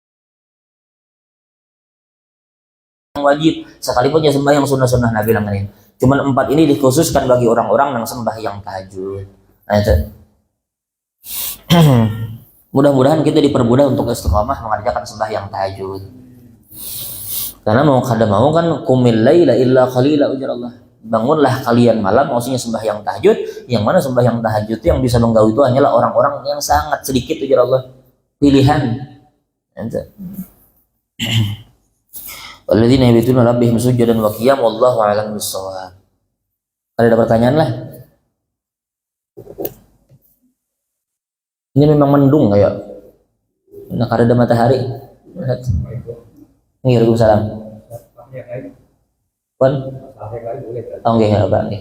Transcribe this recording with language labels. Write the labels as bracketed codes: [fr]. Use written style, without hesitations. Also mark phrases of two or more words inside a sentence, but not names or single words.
[id] Wajib sekalipun ya sembahyang sunnah-sunnah Nabi yang lain. Cuman 4 ini dikhususkan bagi orang-orang yang sembahyang tahajud. Nah, itu. Mudah-mudahan kita dipermudah untuk istiqamah mengerjakan sembahyang tahajud. Karena mau kada mau kan [ar] قم الليل إلا قليلا, [id] ujar Allah. Bangunlah kalian malam, maksudnya sembahyang tahajud. Yang mana sembahyang tahajud yang bisa menggawi itu hanyalah orang-orang yang sangat sedikit, ujar Allah. [ar] Pilihan. Itu. الذين يبيتون لربهم سجدا وقيام والله أعلم بالصواب. [id] Ada pertanyaan lah? Ini memang mendung kayak. Nah, karena ada matahari. Waalaikumsalam. Pun? [jv] Oh, nggih, apa nggih.